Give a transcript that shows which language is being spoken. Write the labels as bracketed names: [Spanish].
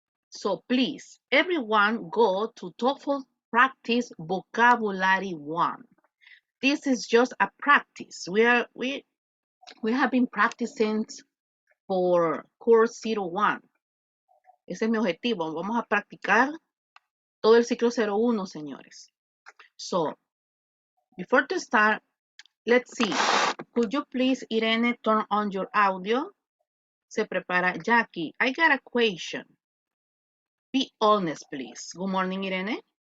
[English] So please, everyone go to TOEFL practice vocabulary 1. This is just a practice. We have been practicing for course 01. [Spanish] Ese es mi objetivo. Vamos a practicar todo el ciclo 01, señores. [English] So, before to start, let's see. Could you please, Irene, turn on your audio? [Spanish] Se prepara [English] Jackie. I got a question. Be honest, please. Good morning, Irene.